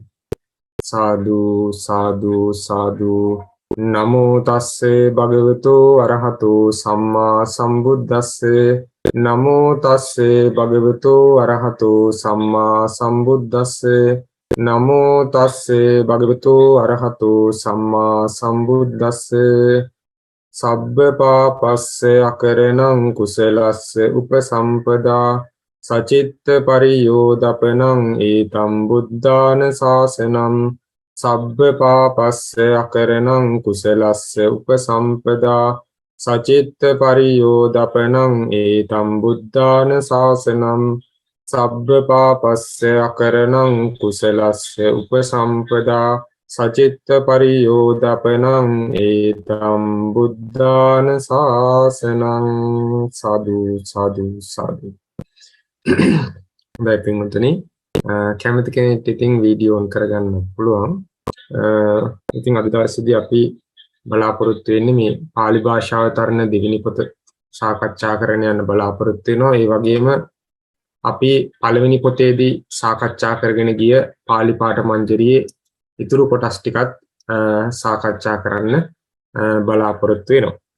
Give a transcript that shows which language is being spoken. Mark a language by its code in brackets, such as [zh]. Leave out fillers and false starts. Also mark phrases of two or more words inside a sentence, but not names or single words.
[pi] සාදු සාදු සාදු නමෝ තස්සේ භගවතු අරහතු සම්මා සම්බුද්දස්සේ නමෝ තස්සේ භගවතු අරහතු සම්මා සම්බුද්දස්සේ නමෝ තස්සේ භගවතු අරහතු සම්මා සම්බුද්දස්සේ සබ්බ පාපස්සේ අකරණං කුසලස්ස උපසම්පදා සචිත්ත පරියෝදපනං ඒතම් බුද්ධාන ශාසනං සබ්බ පාපස්සේ අකරණං කුසලස්ස උපසම්පදා සචිත්ත පරියෝදපනං ඒතම් බුද්ධාන ශාසනං සබ්බ පාපස්සේ අකරණං කුසලස්ස උපසම්පදා සචිත්ත පරියෝදපනං ඒතම් බුද්ධාන ශාසනං. සාදු සාදු සාදු. [si] හොඳයි පින්වතුනි, කැමති කෙනෙක් ඉතින් වීඩියෝ ඔන් කරගන්න පුළුවන්. ඉතින් අද දවසේදී අපි බලාපොරොත්තු වෙන්නේ මේ පාලි භාෂාව තරණ දෙවෙනි පොත සාකච්ඡා කරන්න යන බලාපොරොත්තු වෙනවා. ඒ වගේම අපි පළවෙනි පොතේදී සාකච්ඡා කරගෙන ගිය පාලි පාඨ මංජරියේ ඉතුරු කොටස් ටිකත් සාකච්ඡා කරන්න බලාපොරොත්තු වෙනවා.